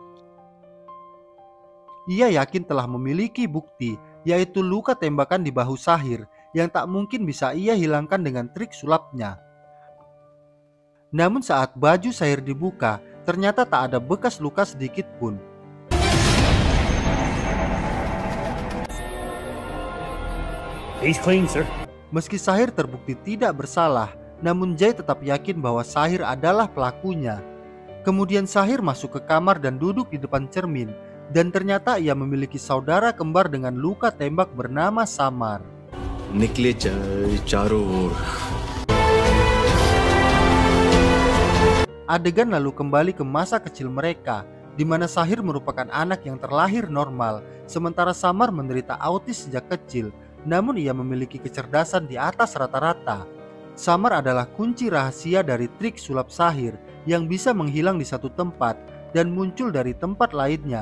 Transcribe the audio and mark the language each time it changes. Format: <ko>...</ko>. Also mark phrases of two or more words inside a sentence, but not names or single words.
<id>Ia yakin telah memiliki bukti, yaitu luka tembakan di bahu Shahir yang tak mungkin bisa ia hilangkan dengan trik sulapnya. Namun saat baju Shahir dibuka, ternyata tak ada bekas luka sedikit pun.</id> <en>He's clean, sir.</en> <id>Meski Shahir terbukti tidak bersalah, namun Jai tetap yakin bahwa Shahir adalah pelakunya. Kemudian Shahir masuk ke kamar dan duduk di depan cermin. Dan ternyata ia memiliki saudara kembar dengan luka tembak bernama Samar.</id> <hi>निकले चारों ओर.</hi> <id>Adegan lalu kembali ke masa kecil mereka, di mana Sahir merupakan anak yang terlahir normal, sementara Samar menderita autis sejak kecil, namun ia memiliki kecerdasan di atas rata-rata. Samar adalah kunci rahasia dari trik sulap Sahir yang bisa menghilang di satu tempat dan muncul dari tempat lainnya.</id>